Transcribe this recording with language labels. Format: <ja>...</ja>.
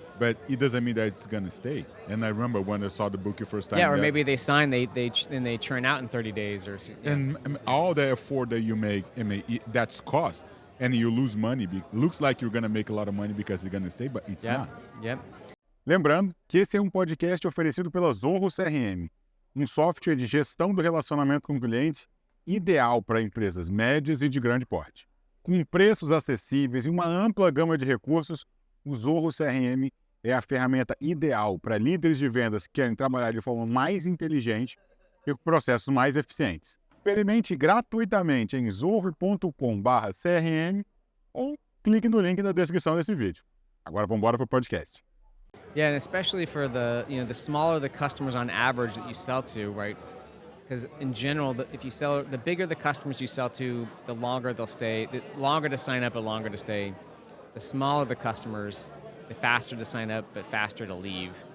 <en>But it doesn't mean that it's going to stay. And I remember when I saw the book the first time. Yeah, or maybe they sign, then they churn out in 30 days. And all the effort that you make, that's cost. And you lose money. Looks like you're going to make a lot of money because you're going to stay, but it's not. Yep.</en> <pt>Lembrando que esse é um podcast oferecido pela Zoho CRM, um software de gestão do relacionamento com o cliente ideal para empresas médias e de grande porte. Com preços acessíveis e uma ampla gama de recursos, o Zoho CRM é a ferramenta ideal para líderes de vendas que querem trabalhar de forma mais inteligente e com processos mais eficientes. Experimente gratuitamente em zoho.com/CRM ou clique no link na descrição desse vídeo. Agora vamos embora para o podcast.</pt> <en>Yeah, and especially for the smaller the customers on average that you sell to, right? Because in general, the bigger the customers you sell to, the longer they'll stay. The longer to sign up, the longer to stay. The smaller the customers, the faster to sign up, but faster to leave.</en>